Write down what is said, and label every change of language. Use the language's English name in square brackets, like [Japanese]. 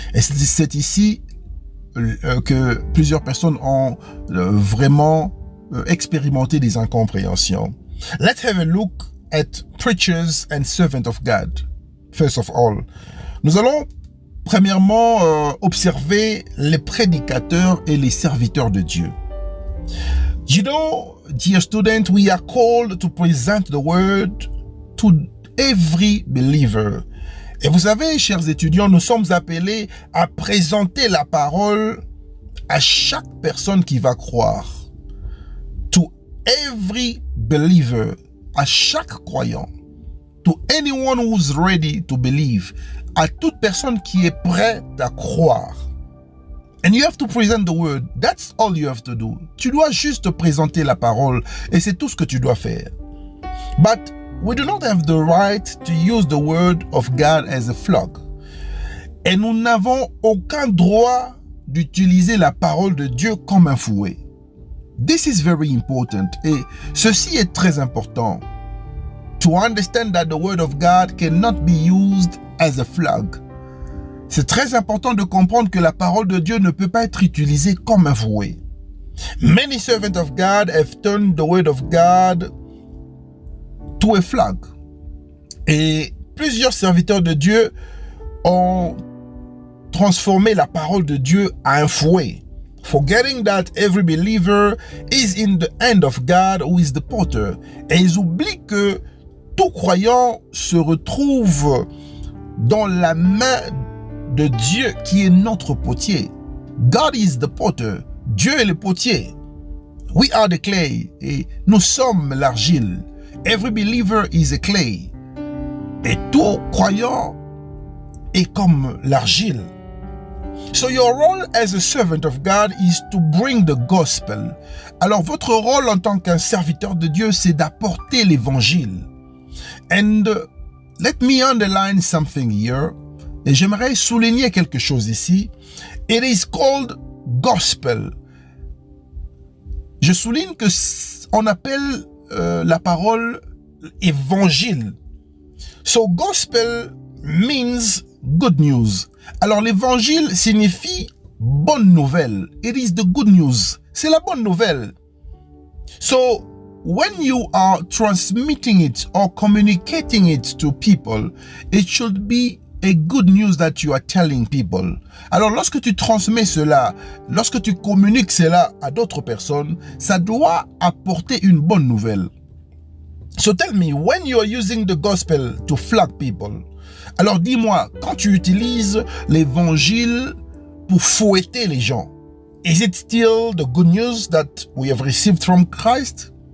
[French] Et c'est ici que plusieurs personnes ont vraiment expérimenté des incompréhensions. [English] Let's have a look at preachers and servants of God. First of all, [French] nous allons premièrement observer les prédicateurs et les serviteurs de Dieu. [English] You know, dear student, we are called to present the word to every believer. [French] Et vous savez, chers étudiants, nous sommes appelés à présenter la parole à chaque personne qui va croire. [English] To every believer, [French] à chaque croyant. [English] To anyone who's ready to believe, [French] à toute personne qui est prête à croire. [English] And you have to present the word. That's all you have to do. [French] Tu dois juste présenter la parole et c'est tout ce que tu dois faire. [English] But we do not have the right to use the word of God as a flog. [French] Et nous n'avons aucun droit d'utiliser la parole de Dieu comme un fouet. [English] This is very important. [French] Et ceci est très important. [English] To understand that the word of God cannot be used as a flog. [French] C'est très important de comprendre que la parole de Dieu ne peut pas être utilisée comme un fouet. [English] Many servants of God have turned the word of God to a flog. [French] Et plusieurs serviteurs de Dieu ont transformé la parole de Dieu à un fouet. [English] Forgetting that every believer is in the hand of God who is the potter. [French] Et ils oublient que tout croyant se retrouve dans la main de Dieu qui est notre potier. [English] God is the potter. [French] Dieu est le potier. [English] We are the clay. [French] Et nous sommes l'argile. [English] Every believer is a clay. [French] Et tout croyant est comme l'argile. [English] So your role as a servant of God is to bring the gospel. [French] Alors votre rôle en tant qu'un serviteur de Dieu, c'est d'apporter l'évangile. [English] And let me underline something here. [French] Et j'aimerais souligner quelque chose ici. [English] It is called gospel. [French] Je souligne que on appelle la parole évangile. [English] So gospel means good news. [French] Alors l'évangile signifie bonne nouvelle. [English] It is the good news. [French] C'est la bonne nouvelle. [English] So when you are transmitting it or communicating it to people, it should be a good news that you are telling people. [French] Alors lorsque tu transmets cela, lorsque tu communiques cela à d'autres personnes, ça doit apporter une bonne nouvelle. [English] So tell me, when you are using the gospel to flag people, [French] alors dis-moi, quand tu utilises l'évangile pour fouetter les gens, [English] is it still the good news that we have received from Christ?